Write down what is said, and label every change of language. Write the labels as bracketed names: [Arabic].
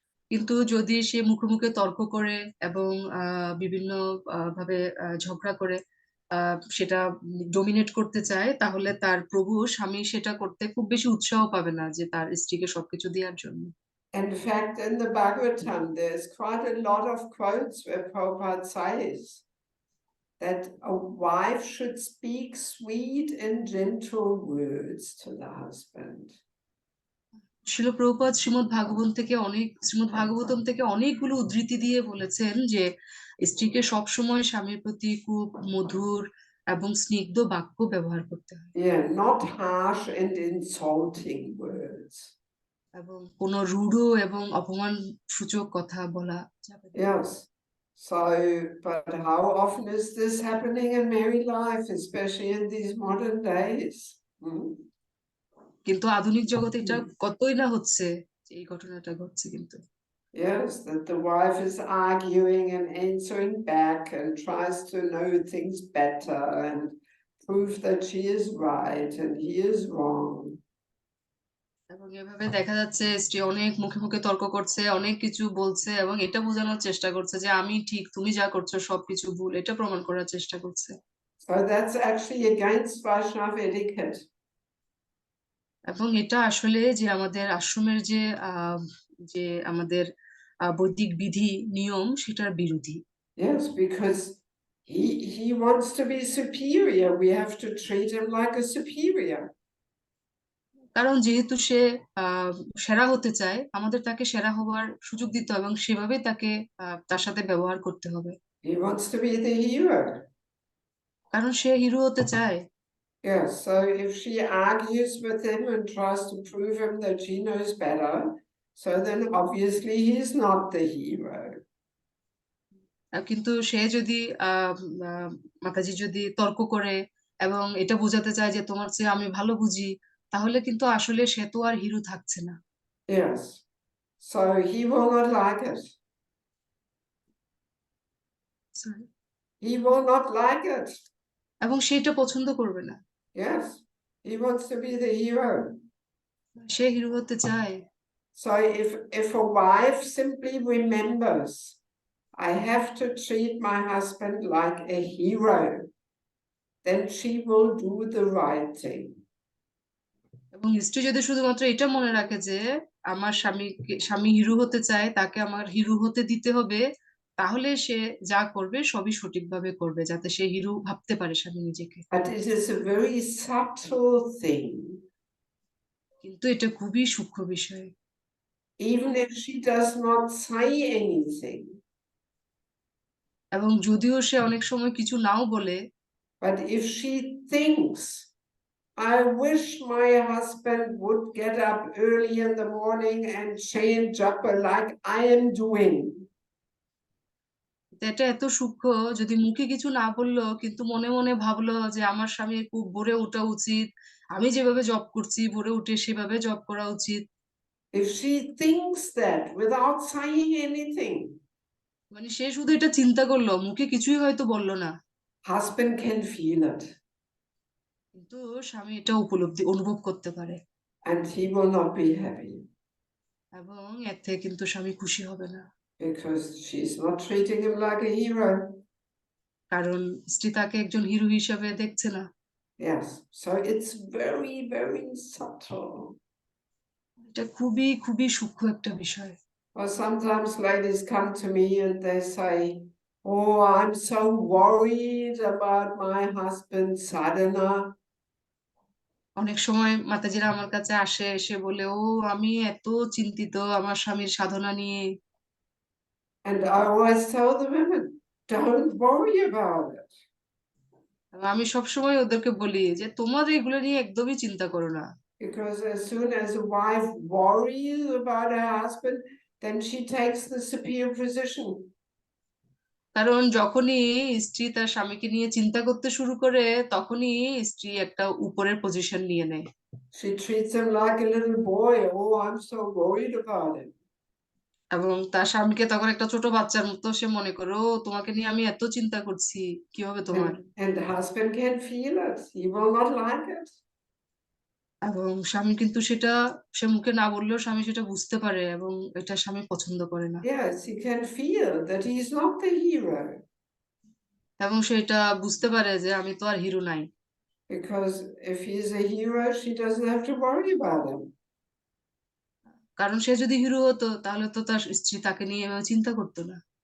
[Bangla] কিন্তু যদি সে মুখে মুখে তর্ক করে এবং বিভিন্ন ভাবে ঝগড়া করে সেটা ডমিনেট করতে চায়, তাহলে তার প্রভু স্বামী সেটা করতে খুব বেশি উৎসাহ পাবে না যে তার স্ত্রীকে সবকিছু দেওয়ার জন্য। [English] In fact, in the Bhagavatam, there's quite a lot of quotes where Prabhupada says that a wife should speak sweet and gentle words to the husband. [Bangla] শিল প্রভুপাদ শ্রীমদ্ ভাগবতম থেকে অনেকগুলো উদ্ধৃতি দিয়ে বলেছেন যে স্ত্রীকে সবসময় স্বামীর প্রতি খুব মধুর এবং স্নিগ্ধ বাক্য ব্যবহার করতে হয়। [English] Yeah, not harsh and insulting words. [Bangla] এবং কোনো রূঢ় এবং অপমান সূচক কথা বলা যাবে না। [English] Yes. So, but how often is this happening in married life, especially in these modern days? [Bangla] কিন্তু আধুনিক জগতে এটা কতই না হচ্ছে, এই ঘটনাটা ঘটছে। কিন্তু [English] Yes, that the wife is arguing and answering back and tries to know things better and prove that she is right and he is wrong. [Bangla] এবং এভাবে দেখা যাচ্ছে স্ত্রী অনেক মুখে মুখে তর্ক করছে, অনেক কিছু বলছে এবং এটা বোঝানোর চেষ্টা করছে যে আমি ঠিক, তুমি যা করছো সবকিছু ভুল, এটা প্রমাণ করার চেষ্টা করছে। [English] So that's actually against Vaishnava etiquette. [Bangla] এবং এটা আসলে যে আমাদের আশ্রমের যে আমাদের বৈদিক বিধি নিয়ম সেটার বিরোধী। [English] Yes, because he wants to be superior. We have to treat him like a superior. [Bangla] কারণ যেহেতু সে সেরা হতে চায়, আমাদের তাকে সেরা হওয়ার সুযোগ দিতে হবে এবং সেভাবেই তাকে তার সাথে ব্যবহার করতে হবে। [English] He wants to be the hero. [Bangla] কারণ সে হিরো হতে চায়। [English] Yes, so if she argues with him and tries to prove him that she knows better, so then obviously he's not the hero. [Bangla] কিন্তু সে যদি মাতাজি যদি তর্ক করে এবং এটা বোঝাতে চায় যে তোমার চেয়ে আমি ভালো বুঝি, তাহলে কিন্তু আসলে সে তো আর হিরো থাকছে না। [English] Yes, so he will not like it. Sorry. He will not like it. [Bangla] এবং সে এটা পছন্দ করবে না। [English] Yes, he wants to be the hero. [Bangla] Say hero হতে চায়। [English] So if a wife simply remembers, I have to treat my husband like a hero, then she will do the right thing. [Bangla] এবং স্ত্রী যদি শুধুমাত্র এটা মনে রাখে যে আমার স্বামী হিরো হতে চায়, তাকে আমার হিরো হতে দিতে হবে, তাহলে সে যা করবে সবই সঠিকভাবে করবে, যাতে সে হিরো ভাবতে পারে স্বামী নিজেকে। [English] But it is a very subtle thing. [Bangla] কিন্তু এটা খুবই সূক্ষ্ম বিষয়। [English] Even if she does not say anything, [Bangla] এবং যদিও সে অনেক সময় কিছু নাও বলে, [English] but if she thinks, I wish my husband would get up early in the morning and chant japa like I am doing. [Bangla] এটা এত সূক্ষ্ম, যদি মুখে কিছু না বললো কিন্তু মনে মনে ভাবলো যে আমার স্বামীর খুব ভোরে ওঠা উচিত, আমি যেভাবে জব করছি ভোরে উঠে সেভাবে জব করা উচিত। [English] If she thinks that without saying anything, [Bangla] মানে সে শুধু এটা চিন্তা করলো, মুখে কিছুই হয়তো বললো না, [English] husband can feel it [Bangla] কিন্তু স্বামী এটা অনুভব করতে পারে [English] and he will not be happy [Bangla] এবং এর থেকে কিন্তু স্বামী খুশি হবে না, [English] because she's not treating him like a hero. [Bangla] কারণ স্ত্রী তাকে একজন হিরো হিসাবে দেখছে না। [English] Yes, so it's very, very subtle. [Bangla] এটা খুবই খুবই সূক্ষ্ম একটা বিষয়। [English] Or sometimes ladies come to me and they say, oh, I'm so worried about my husband's sadhana. [Bangla] অনেক সময় মাতাজিরা আমার কাছে আসে, এসে বলে ও আমি এত চিন্তিত আমার স্বামীর সাধনা নিয়ে। [English] And I always tell the women, don't worry about it. [Bangla] আমি সবসময় ওদেরকে বলি যে তোমাদের এগুলো নিয়ে একদমই চিন্তা করো না। [English] Because as soon as a wife worries about her husband, then she takes the superior position. [Bangla] কারণ যখনই স্ত্রী তার স্বামীকে নিয়ে চিন্তা করতে শুরু করে, তখনই স্ত্রী একটা উপরের পজিশন নিয়ে নেয়। [English] She treats him like a little boy. Oh, I'm so worried about him. [Bangla] এবং তার স্বামীকে তখন একটা ছোট বাচ্চার মতো সে মনে করে, ও তোমাকে নিয়ে আমি এত চিন্তা করছি, কি হবে তোমার। [English] And the husband can feel it. He will not like it. [Bangla] এবং স্বামী কিন্তু সেটা সে মুখে না বললেও স্বামী সেটা বুঝতে পারে এবং এটা স্বামী পছন্দ করে না। [English] Yes, he can feel that he's not the hero. [Bangla] এবং সে এটা বুঝতে পারে যে আমি তো আর হিরো নাই। [English] Because if he's a hero, she doesn't have to worry about him. [Bangla] কারণ সে যদি হিরো হতো তাহলে তো তার স্ত্রী তাকে নিয়ে এভাবে চিন্তা করতো না।